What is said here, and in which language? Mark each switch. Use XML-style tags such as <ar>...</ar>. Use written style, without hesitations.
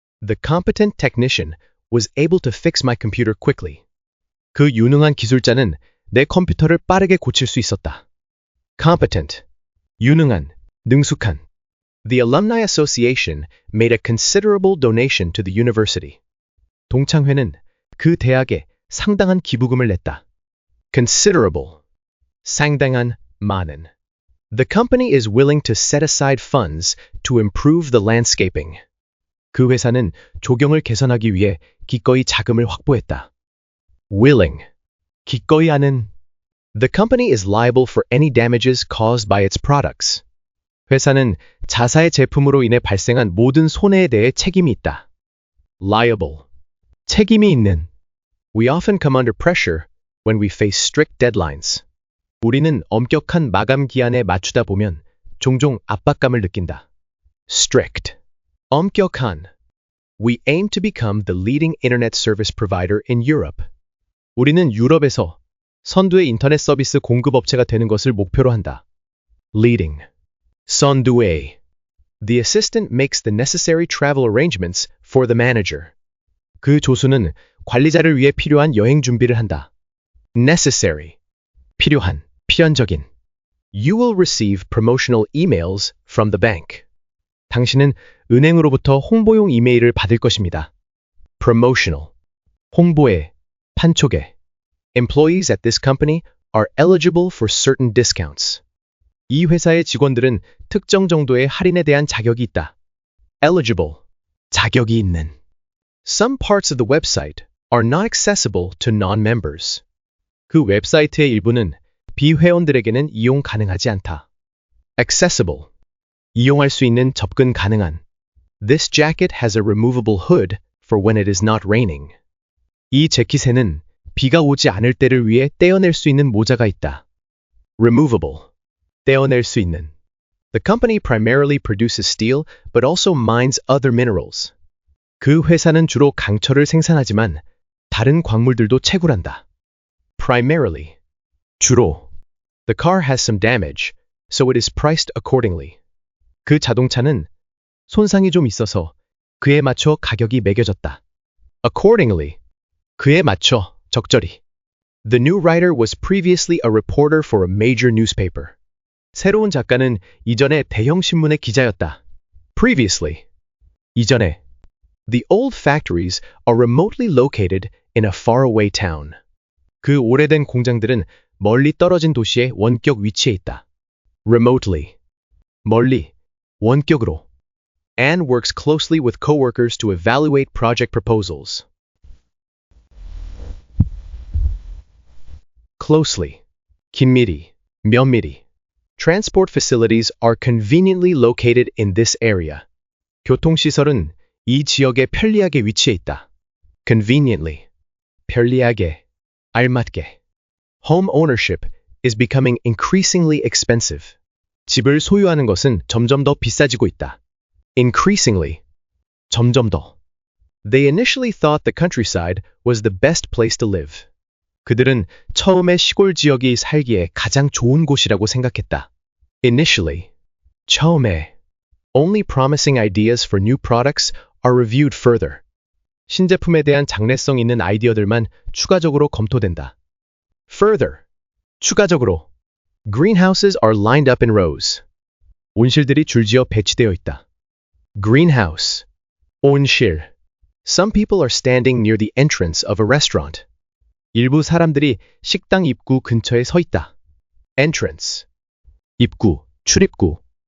<en>The competent technician was able to fix my computer quickly.</en> <ko>그 유능한 기술자는 내 컴퓨터를 빠르게 고칠 수 있었다. Competent, 유능한, 능숙한.</ko> <en>The Alumni Association made a considerable donation to the university.</en> <ko>동창회는 그 대학에 상당한 기부금을 냈다. Considerable, 상당한, 많은.</ko> <en>The company is willing to set aside funds to improve the landscaping.</en> <ko>그 회사는 조경을 개선하기 위해 기꺼이 자금을 확보했다. Willing, 기꺼이 하는.</ko> <en>The company is liable for any damages caused by its products.</en> <ko>회사는 자사의 제품으로 인해 발생한 모든 손해에 대해 책임이 있다. Liable, 책임이 있는.</ko> <en>We often come under pressure when we face strict deadlines.</en> <ko>우리는 엄격한 마감 기한에 맞추다 보면 종종 압박감을 느낀다. Strict, 엄격한.</ko> <en>We aim to become the leading internet service provider in Europe.</en> <ko>우리는 유럽에서 선두의 인터넷 서비스 공급업체가 되는 것을 목표로 한다. Leading, 선두의.</ko> <en>The assistant makes the necessary travel arrangements for the manager.</en> <ko>그 조수는 관리자를 위해 필요한 여행 준비를 한다. Necessary, 필요한, 필연적인.</ko> <en>You will receive promotional emails from the bank.</en> <ko>당신은 은행으로부터 홍보용 이메일을 받을 것입니다. Promotional, 홍보에, 판촉에.</ko> <en>Employees at this company are eligible for certain discounts.</en> <ko>이 회사의 직원들은 특정 정도의 할인에 대한 자격이 있다. Eligible, 자격이 있는.</ko> <en>Some parts of the website are not accessible to non-members.</en> <ko>그 웹사이트의 일부는 비회원들에게는 이용 가능하지 않다. Accessible, 이용할 수 있는 접근 가능한.</ko> <en>This jacket has a removable hood for when it is not raining.</en> <ko>이 재킷에는 비가 오지 않을 때를 위해 떼어낼 수 있는 모자가 있다. Removable, 떼어낼 수 있는.</ko> <en>The company primarily produces steel but also mines other minerals.</en> <ko>그 회사는 주로 강철을 생산하지만 다른 광물들도 채굴한다. Primarily, 주로.</ko> <en>The car has some damage, so it is priced accordingly.</en> <ko>그 자동차는 손상이 좀 있어서 그에 맞춰 가격이 매겨졌다. Accordingly, 그에 맞춰, 적절히.</ko> <en>The new writer was previously a reporter for a major newspaper.</en> <ko>새로운 작가는 이전에 대형 신문의 기자였다. Previously, 이전에.</ko> <en>The old factories are remotely located in a faraway town.</en> <ko>그 오래된 공장들은 멀리 떨어진 도시의 원격 위치에 있다. Remotely, 멀리, 원격으로.</ko> <en>Anne works closely with coworkers to evaluate project proposals.</en> <ko>Closely, 긴밀히, 면밀히.</ko> <en>Transport facilities are conveniently located in this area.</en> <ko>교통시설은 이 지역에 편리하게 위치해 있다. Conveniently, 편리하게, 알맞게.</ko> <en>Home ownership is becoming increasingly expensive.</en> <ko>집을 소유하는 것은 점점 더 비싸지고 있다. Increasingly, 점점 더.</ko> <en>They initially thought the countryside was the best place to live.</en> <ko>그들은 처음에 시골 지역이 살기에 가장 좋은 곳이라고 생각했다. Initially, 처음에.</ko> <en>Only promising ideas for new products are reviewed further.</en> <ko>신제품에 대한 장래성 있는 아이디어들만 추가적으로 검토된다. Further, 추가적으로.</ko> <en>Greenhouses are lined up in rows.</en> <ko>온실들이 줄지어 배치되어 있다. Greenhouse, 온실.</ko> <en>Some people are standing near the entrance of a restaurant.</en> <ko>일부 사람들이 식당 입구 근처에 서 있다. Entrance, 입구, 출입구.</ko>